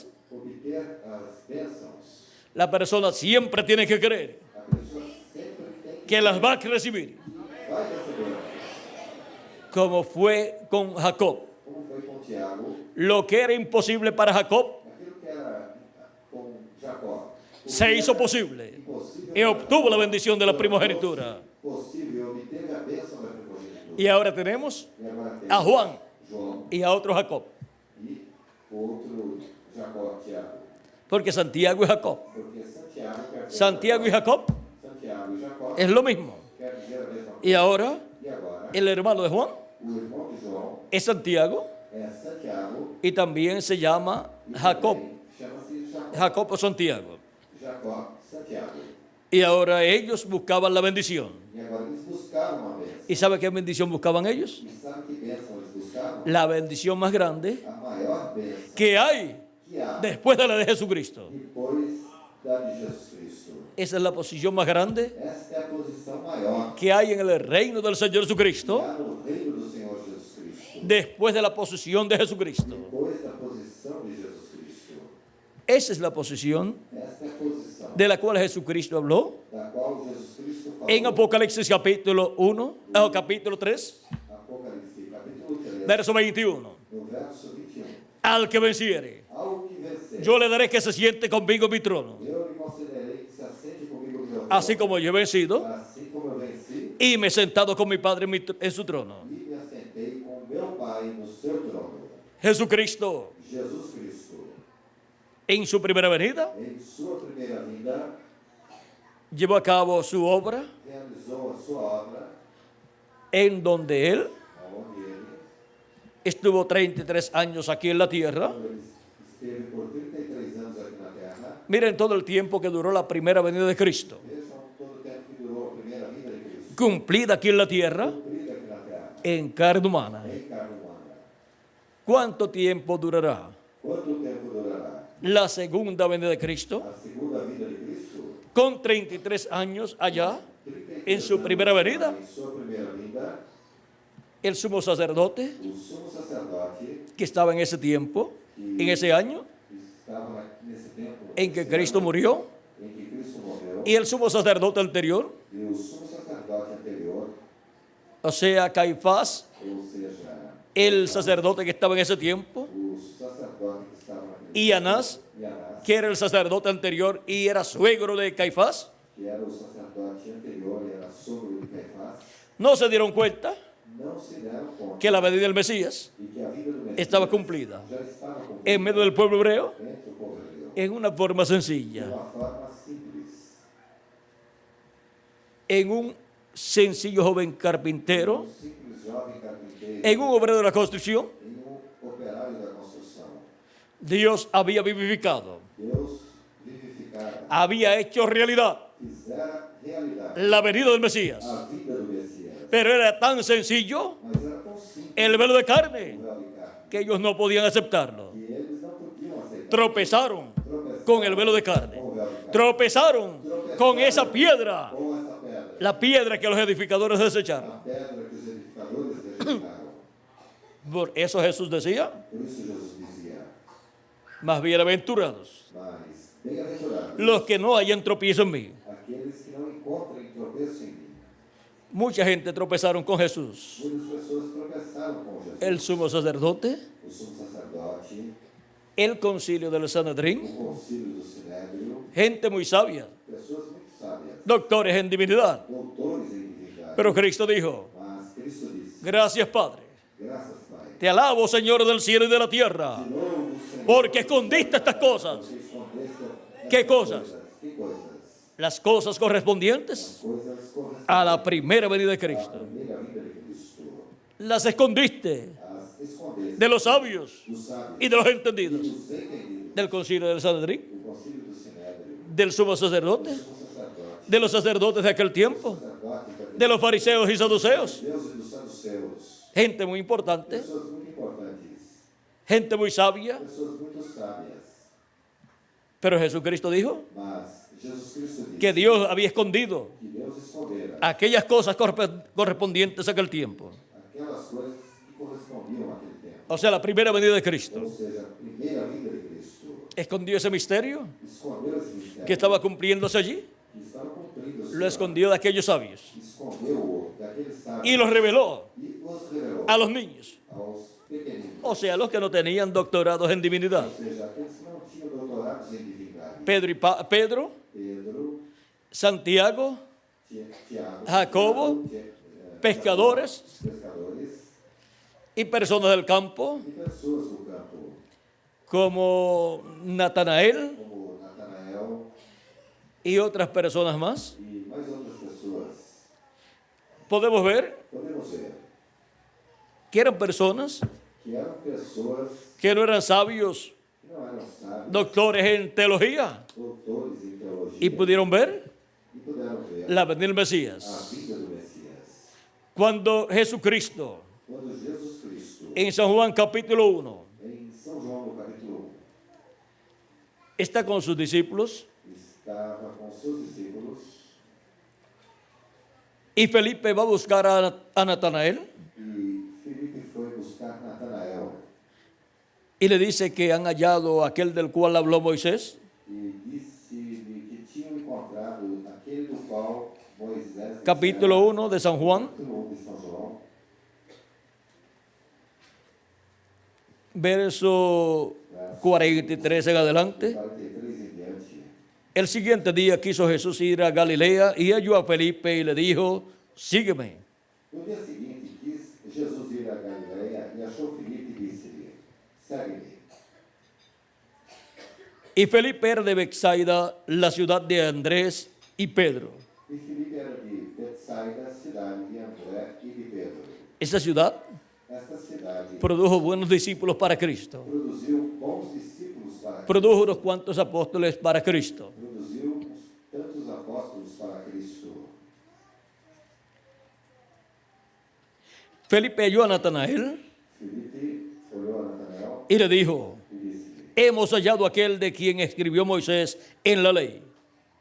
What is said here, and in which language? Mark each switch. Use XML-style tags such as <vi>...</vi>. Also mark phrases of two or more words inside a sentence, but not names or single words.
<pt>obter as bênçãos,</pt> <es>la persona siempre tiene que creer</es> <pt>a pessoa sempre tem</pt> <es>que las va a recibir,</es> <pt>vai receber.</pt> <es>como fue con Jacob.</es> <pt>Como foi com Tiago,</pt> <es>Lo que era imposible para Jacob</es> <pt>aquilo que era com Jacó.</pt> <es>se hizo posible y obtuvo la bendición de la primogenitura.</es> <pt>Posible obter a bênção da primogenitura.</pt> <es>Y ahora tenemos</es> <pt>E agora tem</pt> <es>a Juan</es> <pt>João</pt> <es>y a otro Jacob,</es> <pt>e outro Jacó, Tiago.</pt> <es>porque Santiago y Jacob,</es> <pt>Porque Santiago quer dizer</pt> <es>Santiago y Jacob</es> <pt>Santiago e Jacó</pt> <es>es lo mismo.</es> <pt>quer dizer a mesma coisa.</pt> <es>Y ahora</es> <pt>E agora,</pt> <es>el hermano de Juan</es> <pt>o irmão de João</pt> <es>es Santiago</es> <pt>é Santiago</pt> <es>y también se llama</es> <pt>e</pt> <es>Jacob,</es> <pt>também chama-se Jacó.</pt> <es>Jacob o Santiago.</es> <pt>Jacó, Santiago.</pt> <es>Y ahora ellos buscaban la bendición.</es> <pt>E agora eles buscavam a bênção.</pt> <es>¿Y sabe qué bendición buscaban ellos?</es> <pt>E sabe que bênção eles buscavam?</pt> <es>La bendición más grande</es> <pt>A maior bênção</pt> <es>que hay</es> <pt>que há</pt> <es>después de la de Jesucristo.</es> <pt>depois da de Jesus Cristo.</pt> <es>Esa es la posición más grande</es> <pt>Esta é a posição maior</pt> <es>que hay en el reino del Señor</es> <pt>que</pt> <es>Jesucristo</es> <pt>há no reino do Senhor Jesus Cristo.</pt> <es>después de la posición de Jesucristo.</es> <pt>Depois da posição de Jesus Cristo.</pt> <es>Esa es la posición</es> <pt>Esta é a posição</pt> <es>de la cual Jesucristo habló</es> <pt>da qual Jesus Cristo falou</pt> <es>en Apocalipsis capítulo 1, capítulo 3,</es> <pt>Apocalipse, capítulo 3,</pt> <es>verso 21.</es> <pt>no verso 21.</pt> <es>Al que venciere,</es> <pt>Ao que vencer,</pt> <es>yo le daré que se siente conmigo en mi trono,</es> <pt>eu lhe concederei que se assente comigo no meu trono.</pt> <es>así como yo he vencido</es> <pt>Assim como eu venci</pt> <es>y me he sentado con mi Padre en su trono.</es> <pt>e me assentei com meu Pai no seu trono.</pt> <es>Jesucristo,</es> <pt>Jesus Cristo,</pt> <es>en su primera venida,</es> <pt>em sua primeira vinda,</pt> <es>llevó a cabo su obra</es> <pt>realizou a sua obra,</pt> <es>en donde Él</es> <pt>aonde ele,</pt> <es>estuvo 33 años aquí en la tierra.</es> <pt>quando ele esteve por 33 anos aqui na terra.</pt> <es>Miren todo el tiempo que duró la primera venida de Cristo,</es> <pt>Vejam todo o tempo que durou a primeira vinda de Cristo.</pt> <es>cumplida aquí en la tierra</es> <pt>Cumprida aqui na terra,</pt> <es>en carne humana.</es> <pt>em carne humana.</pt> <es>¿Cuánto tiempo durará</es> <pt>Quanto tempo durará</pt> <es>la segunda venida de Cristo?</es> <pt>a segunda vinda de Cristo?</pt> <es>con 33 años allá, en su primera venida,</es> <pt>Em sua primeira vinda,</pt> <es>el sumo sacerdote</es> <pt>o sumo sacerdote</pt> <es>que estaba en ese tiempo, en ese año</es> <pt>estava nesse tempo</pt> <es>en que</es> <pt>esse</pt> <es>Cristo</es> <pt>ano</pt> <es>murió,</es> <pt>em que Cristo morreu,</pt> <es>y el sumo sacerdote anterior,</es> <pt>e o sumo sacerdote anterior,</pt> <es>o sea, Caifás,</es> <pt>ou seja,</pt> <es>el sacerdote que estaba en esse tiempo,</es> <pt>o sacerdote que estava naquele</pt> <es>y Anás,</es> <pt>tempo, e Anás,</pt> <es>que era el sacerdote anterior y era suegro de Caifás,</es> <pt>que era o sacerdote anterior e era sogro de Caifás,</pt> <es>no se dieron cuenta</es> <pt>não se deram conta</pt> <es>que la venida del Mesías</es> <pt>e que a vida do Messias</pt> <es>estaba cumplida</es> <pt>já estava cumprida</pt> <es>en medio del pueblo hebreo</es> <pt>entre o povo hebreu,</pt> <es>en una forma</es> <pt>de</pt> <es>sencilla,</es> <pt>uma forma simples.</pt> <es>en un sencillo joven carpintero,</es> <pt>Um simples jovem carpinteiro,</pt> <es>en un obrero de la construcción.</es> <pt>em operário da construção.</pt> <es>Dios había vivificado,</es> <pt>Deus vivificara,</pt> <es>había hecho realidad</es> <pt>fizera realidade</pt> <es>la venida del Mesías,</es> <pt>a vida do Messias.</pt> <es>pero era tan sencillo</es> <pt>Mas era tão simples</pt> <es>el velo de</es> <pt>o</pt> <es>carne</es> <pt>véu de carne</pt> <es>que ellos no podían aceptarlo.</es> <pt>que eles não podiam aceitar.</pt> <es>Tropezaron</es> <pt>Tropeçaram</pt> <es>con el velo de carne,</es> <pt>com o véu de carne.</pt> <es>tropezaron con esa piedra,</es> <pt>Com essa pedra.</pt> <es>la piedra que los edificadores desecharon.</es> <pt>A pedra que os edificadores rejeitaram.</pt> <es>Por eso Jesús decía,</es> <pt>Por isso Jesus dizia,</pt> <es>más bienaventurados</es> <pt>mas bem-aventurados</pt> <es>los que no hayan tropiezo en mí.</es> <pt>aqueles que não encontrem tropeço em mim.</pt> <es>Mucha gente tropezaron con Jesús.</es> <pt>Muitas pessoas tropeçaram com Jesus.</pt> <es>El sumo sacerdote,</es> <pt>O sumo sacerdote,</pt> <es>el concilio del</es> <pt>o</pt> <es>Sanedrín,</es> <pt>concílio do Sinédrio,</pt> <es>gente muy sabia,</es> <pt>pessoas muito sábias,</pt> <es>doctores en divinidad.</es> <pt>doutores em divindade.</pt> <es>Pero Cristo dijo,</es> <pt>Mas Cristo disse,</pt> <es>gracias Padre,</es> <pt>graças, Pai.</pt> <es>te alabo Señor del cielo y de la tierra,</es> <pt>De novo, Senhor,</pt> <es>porque escondiste estas cosas.</es> <pt>porque escondeste</pt> <es>¿Qué</es> <pt>estas</pt> <es>cosas? ¿Qué cosas? Las cosas correspondientes</es> <pt>Coisas correspondentes</pt> <es>a la primera venida de</es> <pt>à</pt> <es>Cristo.</es> <pt>primeira vinda de Cristo.</pt> <es>Las escondiste</es> <pt>As escondeste</pt> <es>de los sabios</es> <pt>dos sábios</pt> <es>y de los</es> <pt>e</pt> <es>entendidos,</es> <pt>dos entendidos</pt> <es>del concilio del Sanedrín,</es> <pt>do concílio do Sinédrio,</pt> <es>del sumo sacerdote,</es> <pt>do sacerdote,</pt> <es>de los sacerdotes de aquel tiempo,</es> <pt>sacerdote,</pt> <es>de los fariseos y saduceos.</es> <pt>Deus e dos saduceus.</pt> <es>Gente muy importante,</es> <pt>Pessoas muito importantes,</pt> <es>gente muy sabia.</es> <pt>pessoas muito sábias.</pt> <es>Pero Jesucristo dijo</es> <pt>Mas Jesus Cristo disse</pt> <es>que Dios había escondido</es> <pt>que Deus escondera</pt> <es>aquellas cosas correspondientes a aquel tiempo.</es> <pt>aquelas coisas que correspondiam àquele tempo.</pt> <es>O sea, la primera venida de Cristo.</es> <pt>Ou seja, a primeira vinda de Cristo.</pt> <es>Escondió ese misterio</es> <pt>Escondeu esse mistério</pt> <es>que estaba cumpliéndose allí,</es> <pt>que estava cumprindo.</pt> <es>lo escondió de aquellos sabios</es> <pt>Escondeu daqueles sábios</pt> <es>y lo reveló</es> <pt>e os revelou</pt> <es>a los niños,</es> <pt>aos pequeninos.</pt> <es>o sea, los que no tenían doctorados en divinidad.</es> <pt>Ou seja, aqueles que não tinham doutorados em divindade.</pt> <es>Pedro,</es> <pt>Pedro,</pt> <es>Santiago,</es> <pt>Tiago,</pt> <es>Jacobo, pescadores</es> <pt>pescadores</pt> <es>y personas del campo,</es> <pt>e pessoas do campo,</pt> <es>como Natanael</es> <pt>como Natanael</pt> <es>y otras personas más.</es> <pt>e mais outras pessoas.</pt> <es>Podemos ver</es> <pt>Podemos ver</pt> <es>que eran personas</es> <pt>que eram pessoas</pt> <es>que no eran sabios,</es> <pt>que não eram sábios,</pt> <es>doctores en teología,</es> <pt>doutores em teologia,</pt> <es>y pudieron ver</es> <pt>e puderam ver</pt> <es>la venida del</es> <pt>a</pt> <es>Mesías.</es> <pt>vida do Messias.</pt> <es>Cuando Jesucristo,</es> <pt>Quando Jesus Cristo,</pt> <es>en San Juan capítulo 1,</es> <pt>em São João, no capítulo 1,</pt> <es>está con sus discípulos</es> <pt>estava com seus discípulos</pt> <es>y Felipe va a buscar a Natanael</es> <pt>e Filipe foi buscar Natanael</pt> <es>y le dice que han hallado aquel del cual habló Moisés.</es> <pt>e disse-lhe que tinham encontrado aquele do qual Moisés</pt> <es>Capítulo 1 de San Juan,</es> <pt>capítulo 1 de São João,</pt> <es>verso 43 en adelante.</es> <pt>43 em diante.</pt> <es>El siguiente día quiso Jesús ir a Galilea y halló a Felipe y le dijo, sígueme.</es> <pt>No dia seguinte, quis Jesus ir a Galileia e achou Filipe e disse-lhe, segue-me.</pt> <es>Y Felipe era de Betsaida, la ciudad de Andrés y Pedro.</es> <pt>E Filipe era de Betsaida, cidade de André e de Pedro.</pt> <es>Esa ciudad</es> <pt>Esta cidade</pt> <es>produjo buenos discípulos para Cristo.</es> <pt>produziu bons discípulos para Cristo.</pt> <es>Produjo unos cuantos apóstoles para Cristo.</es> <pt>Produziu tantos apóstolos para Cristo.</pt> <es>Felipe halló a Natanael</es> <pt>Filipe olhou a Natanael</pt> <es>y le dijo,</es> <pt>e disse-lhe,</pt> <es>hemos hallado aquel de quien escribió Moisés en la ley</es>